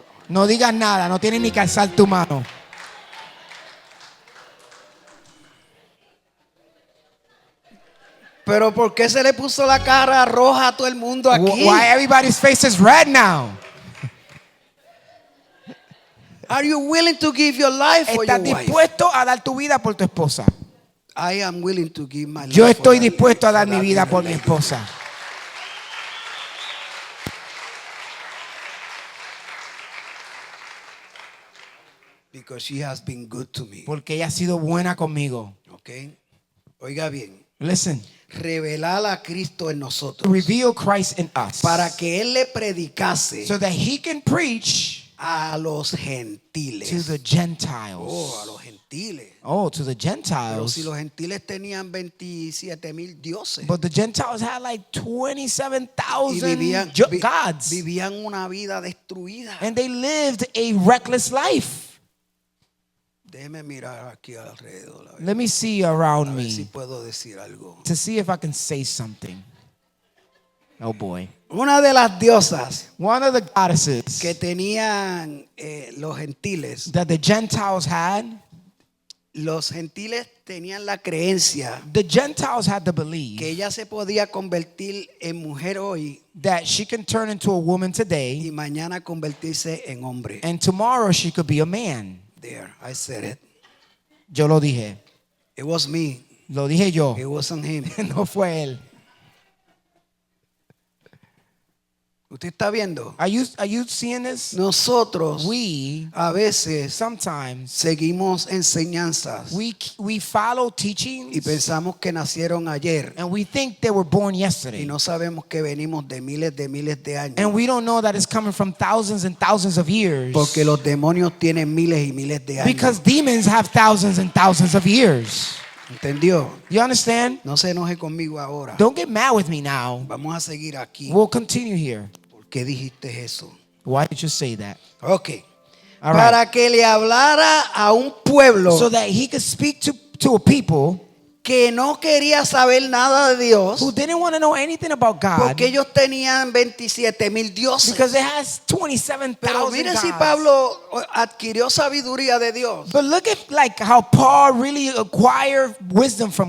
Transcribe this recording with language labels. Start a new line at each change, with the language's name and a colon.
Spanish: No digas nada, no tienes ni que alzar tu mano. Pero ¿por qué se le puso la cara roja a todo el mundo aquí?
English: Why everybody's face is red now? Are you willing to give your life for your
Spanish: ¿Estás
English: wife?
Spanish: dispuesto a dar tu vida por tu esposa?
English: I am willing to give my life
Spanish: Yo
English: for
Spanish: estoy
English: that-
Spanish: dispuesto a dar
English: for
Spanish: mi
English: that
Spanish: vida
English: little
Spanish: por mi
English: lady.
Spanish: esposa.
English: Because she has been good to me.
Spanish: Porque ella ha sido buena conmigo. Okay. Oiga bien.
English: Listen,
Spanish: Revelar a Cristo en nosotros
English: reveal Christ in us
Spanish: para que él le predicase
English: so that he can preach
Spanish: a los
English: to
Spanish: gentiles.
English: the Gentiles.
Spanish: Oh, a los gentiles.
English: Oh, to the
Spanish: Pero
English: Gentiles.
Spanish: si los gentiles tenían 27,000 dioses
English: But the Gentiles had like
Spanish: y
English: 27,000 gods.
Spanish: vivían una vida destruida.
English: And they lived a reckless life.
Spanish: Déjeme mirar aquí alrededor. A ver,
English: Let me see around
Spanish: a ver si me puedo decir algo.
English: to see if I can say something. Oh boy.
Spanish: Una de las diosas
English: One of the goddesses
Spanish: que tenían los gentiles,
English: that the Gentiles had,
Spanish: los gentiles tenían la creencia
English: the Gentiles had to
Spanish: que
English: believe
Spanish: ella se podía convertir en mujer hoy
English: that she can turn into a woman
Spanish: y
English: today
Spanish: mañana convertirse en hombre.
English: and tomorrow she could be a man. There, I said it.
Spanish: Yo lo dije.
English: It was me.
Spanish: Lo dije yo.
English: It wasn't him.
Spanish: No fue él. ¿Usted está viendo?
English: Are you seeing this?
Spanish: Nosotros
English: We
Spanish: a veces
English: sometimes
Spanish: seguimos enseñanzas
English: we follow
Spanish: y
English: teachings
Spanish: pensamos que nacieron ayer
English: and we think they were born
Spanish: y
English: yesterday.
Spanish: no sabemos que venimos de miles de años.
English: And we don't know that it's coming from thousands and thousands of years.
Spanish: Porque los demonios tienen miles y miles de años.
English: Because demons have thousands and thousands of years.
Spanish: ¿Entendió?
English: You understand?
Spanish: No se enoje conmigo ahora.
English: Don't get mad with me now.
Spanish: Vamos a seguir aquí.
English: We'll continue here.
Spanish: ¿Por qué dijiste eso?
English: Why did you say that? Ok. All right.
Spanish: Para que le hablara a un pueblo
English: So that he could speak to a people
Spanish: que no quería saber nada de Dios,
English: who didn't want to know anything about God
Spanish: porque ellos tenían 27,000 dioses.
English: because it has 27,000
Spanish: Pero mire si
English: gods.
Spanish: Pablo adquirió sabiduría de Dios.
English: But look at like how Paul really acquired wisdom from